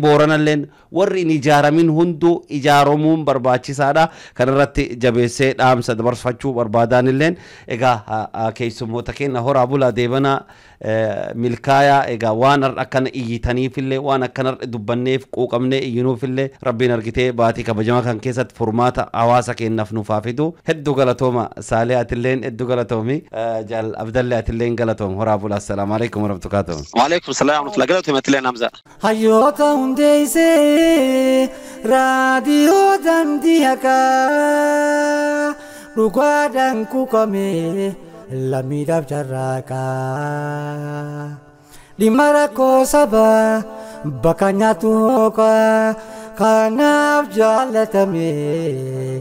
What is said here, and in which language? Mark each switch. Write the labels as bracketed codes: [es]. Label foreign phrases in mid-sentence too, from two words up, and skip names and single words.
[om] booranalleen warri hin ijaaramin hunduu ijaaromuun barbaachisaadha kan irratti jabeessee dhaamsa dabarfachuu barbaadaanilleen egaa keessummoota keenya horaa bulaa deebana milkaaya egaa waan akkana iyyitaniifillee waan akkana dubbanneef quuqamnee iyyinuufillee rabbiin argitee baatii kabajamaa kan keessatti furmaata hawaasa keenyaaf nuuf fidu hedduu galatooma Saleh atilleen hedduu galatoomi Jaal Abdalle atilleen galatoom horaa bulaa [ar] السلام عليكم ورحمة الله وبركاته. وعليكم السلام ورحمة الله وبركاته [om] atilleen Hamza. hayyoota hundeessee raadiyoo daandii haqaa dhugaadhaan kuukamee lammiidhaaf carraaqaa dhimma rakkoo sabaa bakka nyaatu hooqaa kanaaf jaallatamee